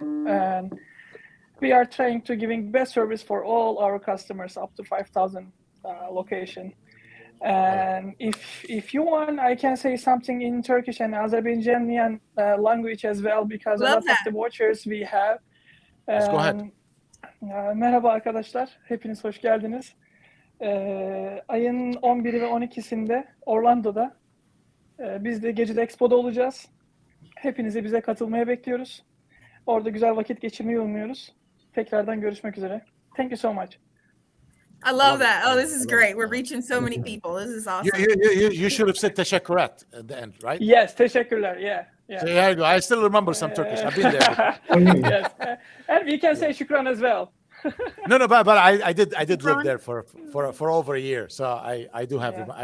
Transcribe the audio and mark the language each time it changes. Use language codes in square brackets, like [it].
[en] And we are trying to giving best service for all our customers up to 5,000 location. And if you want, I can say something in Turkish and Azerbaijani language as well, because a lot of the vouchers we have. Let's go ahead. [tr] Merhaba arkadaşlar, hepiniz hoş geldiniz. Ayın 11'i ve 12'sinde Orlando'da biz de Gadget Expo'da olacağız. Hepinizi bize katılmaya bekliyoruz. Orada güzel vakit geçirmeyi umuyoruz. Tekrardan görüşmek üzere. [en] Thank you so much. I love that. Oh, this is great. We're reaching so many people. This is awesome. You should have said teşekkürat at the end, right? Yes, teşekkürler. Yeah. So there you go. I still remember some Turkish. I've been there. Yes, and we can say shukran as well. No, but I did live there for over a year, so I do have. Yeah.